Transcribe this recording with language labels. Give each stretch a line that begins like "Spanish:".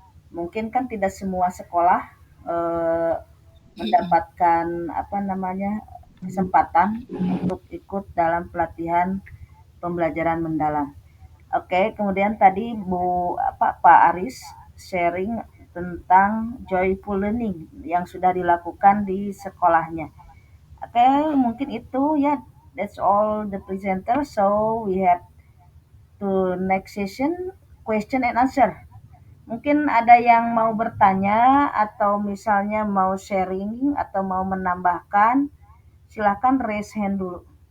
Indonesian: Mungkin kan tidak semua sekolah mendapatkan kesempatan untuk ikut dalam pelatihan pembelajaran mendalam. Oke, kemudian tadi Pak Aris sharing tentang joyful learning yang sudah dilakukan di sekolahnya. Oke, mungkin itu ya.
English: That's all the presenter. So we have to next session question and answer.
Indonesian: Mungkin ada yang mau bertanya atau misalnya mau sharing atau mau menambahkan, silahkan
English: raise hand
Indonesian: dulu.